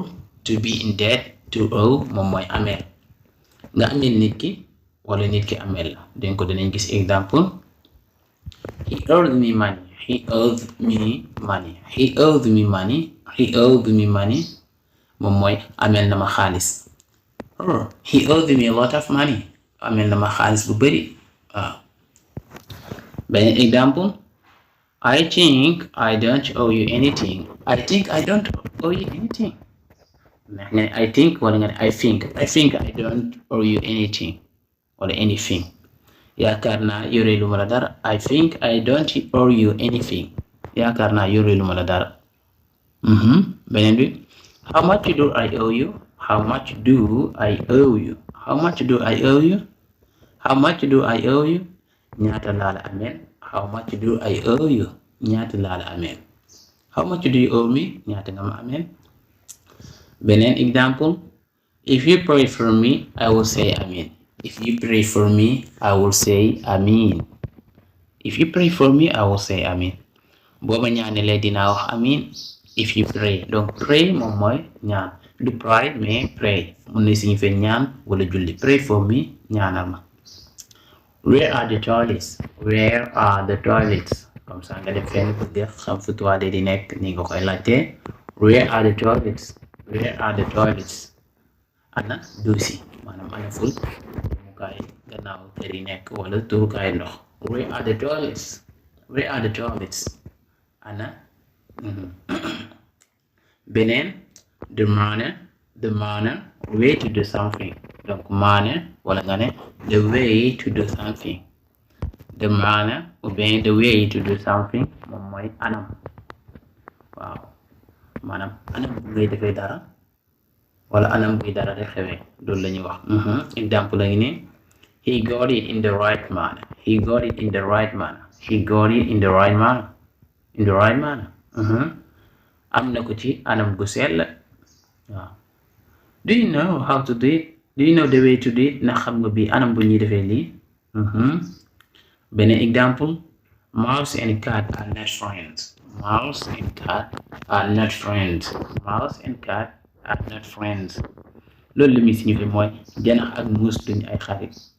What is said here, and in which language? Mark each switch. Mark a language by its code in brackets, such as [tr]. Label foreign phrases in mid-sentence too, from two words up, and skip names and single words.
[en] To be in debt to owe [wo] moom mooy ameel nga ameel nit ki wala nit ki ameel la dañ ko danañ gis exemple. [en] He owed me money. He owed me money [wo] moom mooy ameel na ma xaalis. [en] Oh, he owed me a lot of money. [wo] Amel na ma xaalis bu bari. Waaw. Beneen exemple. [en] I think I don't owe you anything. I don't owe you anything. [wo] Nga ne [en] I think [wo] wala nga ne [en] I think I don't owe you anything wala anything. [wo] Yaakaar naa yore lu ma la dara. [en] I think I don't owe you anything. [wo] Yaakaar naa yore lu ma la dara. Beneen bi. [en] How much do I owe you? How much do I owe you? [wo] Ñaata laa la ameel. [en] How much do I owe you? [wo] Ñaata laa la ameel. [en] How much do you owe me? [wo] Ñaata nga ma ameel. Beneen exemple. [en] If you pray for me, I will say amin. If you pray for me, I will say amin. [wo] Boo ma ñaanalee dinaa wax amin. [en] If you pray. [wo] Donc pray moom mooy ñaan. Du pray mais pray mun na signifier ñaan wala julli. [en] Pray for me [wo] ñaanal ma. [en] Where are the toilets? [fr] Comme ça [wo] nga dem fenn pour nga xam fu toilette di nekk ni nga koy laajte. [en] Where are the toilets? [wo] Ana duusi maanaam ana ful mukaay gannaaw kër yi nekk wala turukaay ndox. [en] Where are the toilets? [wo] Ana beneen [en] the manner way to do something. Donc manner [wo] wala nga ne [en] the way to do something. The manner [fr] ou bien [en] the way to do something [wo] moom mooy anam. Waaw maanaam anam bu ngay defee dara wala anam buy dara rek xewee loolu la ñuy wax. Exemple la ngi ne [en] he got it in the right manner. [wo] Am na ko ci anam gu sell. Waaw. [en] Do you know how to do it? Do you know the way to do it? [wo] Ndax xam nga bi anam bu ñuy defee lii. Beneen exemple. [en] Mouse and cat are not friends. [wo] Loolu li muy signifié mooy janax ak muus duñu ay xarit.